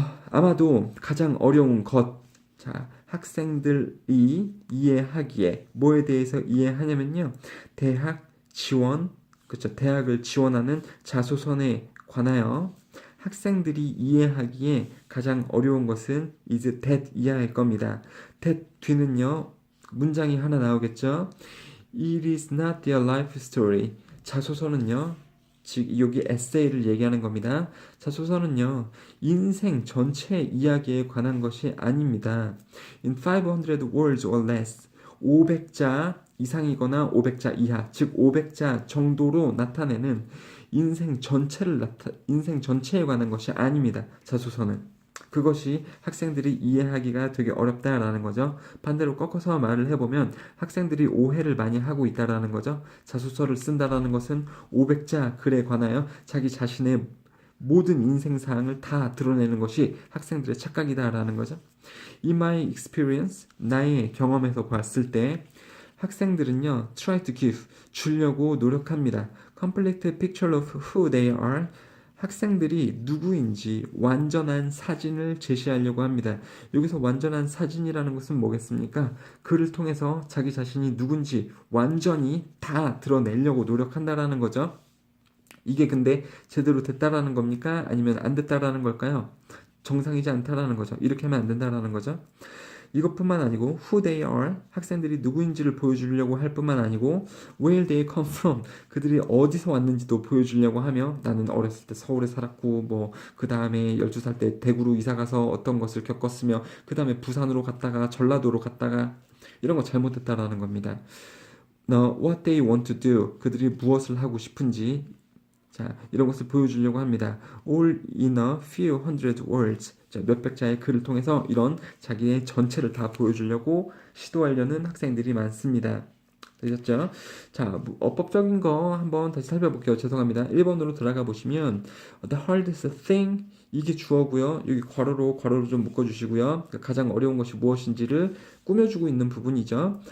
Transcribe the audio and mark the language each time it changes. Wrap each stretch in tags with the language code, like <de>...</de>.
<ko>아마도 가장 어려운 것. 자, 학생들이 이해하기에 뭐에 대해서 이해하냐면요. 대학 지원, 그렇죠. 대학을 지원하는 자소서에 관하여 학생들이 이해하기에 가장 어려운 것은</ko> <en>is that</en> <ko>이하일 겁니다. that 뒤는요. 문장이 하나 나오겠죠.</ko> <en>It is not their life story.</en> <ko>자소서는요. 즉 여기 에세이를 얘기하는 겁니다. 자소서는요. 인생 전체 이야기에 관한 것이 아닙니다.</ko> <en>In 500 words or less.</en> <ko>500자 이상이거나 500자 이하, 즉 500자 정도로 나타내는 인생 전체에 관한 것이 아닙니다. 자소서는. 그것이 학생들이 이해하기가 되게 어렵다라는 거죠. 반대로 꺾어서 말을 해보면 학생들이 오해를 많이 하고 있다라는 거죠. 자소서를 쓴다라는 것은 500자 글에 관하여 자기 자신의 모든 인생사항을 다 드러내는 것이 학생들의 착각이다라는 거죠.</ko> <en>In my experience,</en> <ko>나의 경험에서 봤을 때 학생들은요,</ko> <en>try to give,</en> <ko>주려고 노력합니다.</ko> <en>Complete picture of who they are.</en> <ko>학생들이 누구인지 완전한 사진을 제시하려고 합니다. 여기서 완전한 사진이라는 것은 뭐겠습니까? 글을 통해서 자기 자신이 누군지 완전히 다 드러내려고 노력한다라는 거죠. 이게 근데 제대로 됐다라는 겁니까? 아니면 안 됐다라는 걸까요? 정상이지 않다라는 거죠. 이렇게 하면 안 된다라는 거죠. 이것뿐만 아니고</ko> <en>who they are,</en> <ko>학생들이 누구인지를 보여주려고 할 뿐만 아니고</ko> <en>where they come from,</en> <ko>그들이 어디서 왔는지도 보여주려고 하며 나는 어렸을 때 서울에 살았고 뭐 그 다음에 12살 때 대구로 이사 가서 어떤 것을 겪었으며 그 다음에 부산으로 갔다가 전라도로 갔다가 이런 거 잘못했다라는 겁니다.</ko> <en>Now, what they want to do,</en> <ko>그들이 무엇을 하고 싶은지, 자, 이런 것을 보여주려고 합니다.</ko> <en>All in a few hundred words.</en> <ko>자, 몇백 자의 글을 통해서 이런 자기의 전체를 다 보여주려고 시도하려는 학생들이 많습니다. 되셨죠? 자, 어법적인 거 한번 다시 살펴볼게요. 죄송합니다. 1번으로 들어가 보시면</ko> <en>the hardest thing,</en> <ko>이게 주어고요. 여기 괄호로 좀 묶어주시고요. 가장 어려운 것이 무엇인지를 꾸며주고 있는 부분이죠.</ko>